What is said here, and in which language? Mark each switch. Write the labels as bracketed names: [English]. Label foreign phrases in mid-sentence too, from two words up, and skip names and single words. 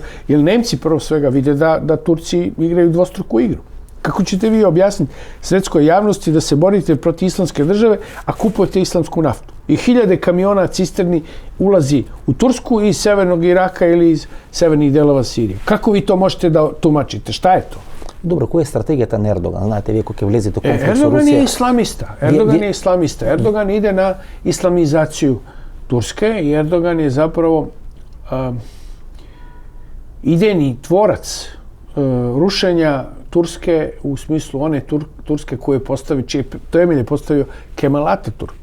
[Serbian] Jer Nemci prvo svega vide da Turci igraju dvostruku igru. Kako ćete vi objasniti svetskoj javnosti da se borite protiv islamske države, a kupujete islamsku naftu? I 1000 kamiona cisterni ulazi u Tursku iz severnog Iraka ili iz severnih delova Sirije. Kako vi to možete da tumačite? Šta je to? [Macedonian] Добро, која е стратегијата на Ердоган? Знаете, вие кога ќе влезете конфликт со [Serbian] Ердоган [Macedonian] Русија... [Serbian] е исламиста. Erdogan ide na islamizaciju Turske i Erdogan je zapravo idejni tvorac rušenja Turske u smislu one Turske koje postavi, čije temelje postavio Kemal Atatürk.